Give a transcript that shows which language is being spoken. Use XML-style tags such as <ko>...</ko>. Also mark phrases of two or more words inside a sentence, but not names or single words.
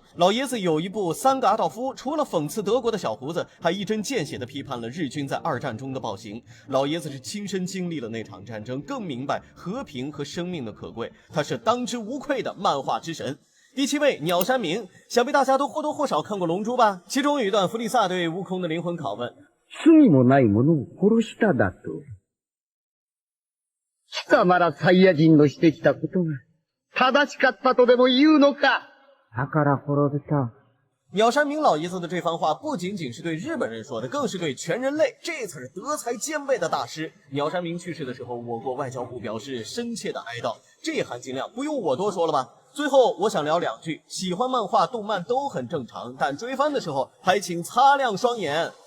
<zh>老爷子有一部《三个阿道夫》，除了讽刺德国的小胡子，还一针见血地批判了日军在2战中的暴行。老爷子是亲身经历了那场战争，更明白和平和生命的可贵，他是当之无愧的漫画之神。第7位，鸟山明，想必大家都或多或少看过《龙珠》吧？其中有一段弗利萨对悟空的灵魂拷问：</zh> <ja>罪もない者を殺しただと。貴様らサイヤ人のしてきたことが正しかったとでも言うのか。だから滅びた。</ja> <zh>鸟山明老爷子的这番话不仅仅是对日本人说的，更是对全人类，这才是德才兼备的大师。鸟山明去世的时候，我国外交部表示深切的哀悼，这含金量不用我多说了吧？最后，我想聊2句：喜欢漫画、动漫都很正常，但追番的时候还请擦亮双眼。</zh>